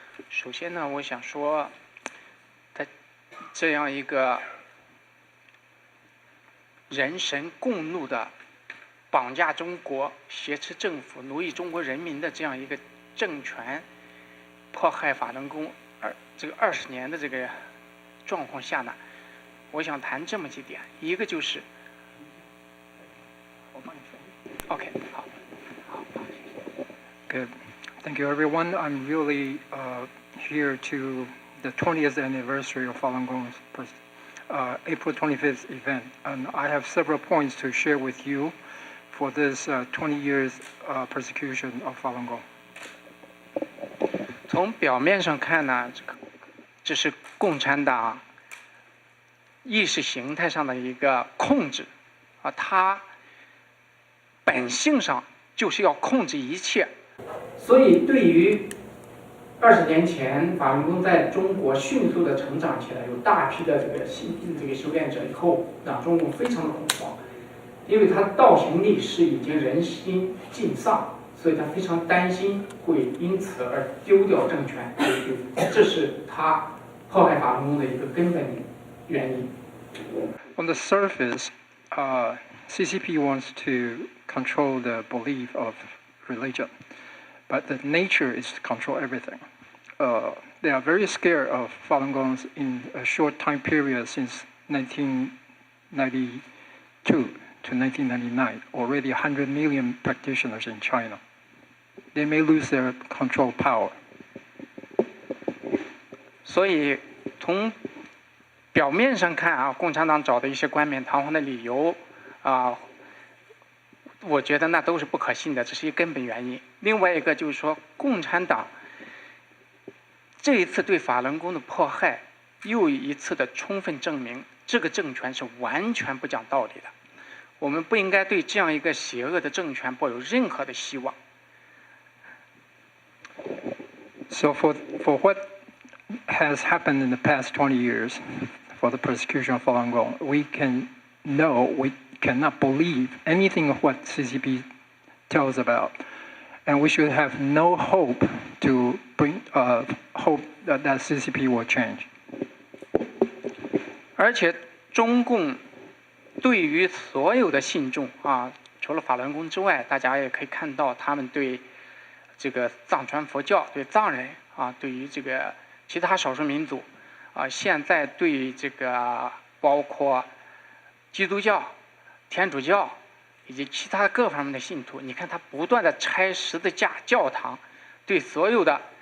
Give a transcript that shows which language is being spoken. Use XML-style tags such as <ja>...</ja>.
<zh>首先呢，我想说，在这样一个人神共怒的绑架中国、挟持政府、奴役中国人民的这样一个政权，迫害法轮功这个20年的这个状况下呢，我想谈这么几点。一个就是，我帮你说 ，OK， 好。</zh> <en>Good. Thank you, everyone. I'm really here to the 20th anniversary of Falun Gong's April 25th event, and I have several points to share with you for this 20 years persecution of Falun Gong.</en> <zh>从表面上看呢，这是共产党意识形态上的一个控制，它本性上就是要控制一切。所以，对于20年前法轮功在中国迅速的成长起来，有大批的这个修炼者以后，让中共非常的恐慌，因为他倒行逆施已经人心尽丧，所以他非常担心会因此而丢掉政权，这是他迫害法轮功的一个根本原因。</zh> <en>On the surface, CCP wants to control the belief of religion, but the nature is to control everything. They are very scared of Falun Gongs in a short time period since 1992 to 1999. Already 100 million practitioners in China. They may lose their control power.</en> <zh>所以从表面上看啊，共产党找的一些冠冕堂皇的理由啊，我觉得那都是不可信的，这是一根本原因。另外一个就是说，共产党这一次对法轮功的迫害，又一次的充分证明这个政权是完全不讲道理的。我们不应该对这样一个邪恶的政权抱有任何的希望。</zh> <en>So for what has happened in the past 20 years, for the persecution of Falun Gong, we cannot believe anything of what CCP tells about, and we should have no hope to bring hope that CCP will change.</en> <zh>而且中共对于所有的信众啊，除了法轮功之外，大家也可以看到他们对这个藏传佛教、对藏人啊，对于这个其他少数民族啊，现在对这个包括基督教、天主教以及其他各方面的信徒，你看他不断的拆十字架、教堂，对所有的</zh>